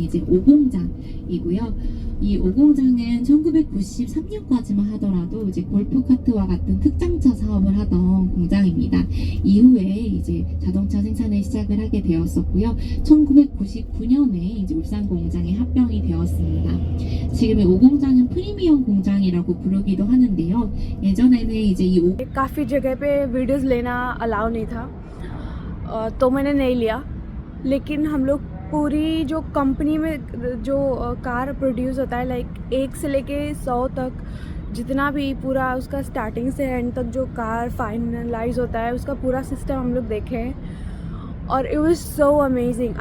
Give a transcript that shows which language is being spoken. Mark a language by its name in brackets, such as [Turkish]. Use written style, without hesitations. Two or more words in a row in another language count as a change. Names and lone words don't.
[Korean] 여기는 이제 오공장이고요. 이 오공장은 1993년까지만 하더라도 이제 골프카트와 같은 특장차 사업을 하던 공장입니다. 이후에 이제 자동차 생산을 시작을 하게 되었었고요. 1999년에 이제 울산 공장에 합병이 되었습니다. 지금의 오공장은 프리미엄 공장이라고 부르기도 하는데요. 예전에는 이제 이 [Hindi] काफ़ी जगह पे वीडियोस लेना अलाउ नहीं था, तो मैंने नहीं लिया। लेकिन हम लोग पूरी जो कंपनी में जो कार प्रोड्यूस होता है, लाइक 1 से लेके 100 तक जितना भी पूरा उसका स्टार्टिंग से एंड तक जो कार फाइनलाइज होता है उसका पूरा सिस्टम हम लोग देखे हैं और [English] it was so amazing.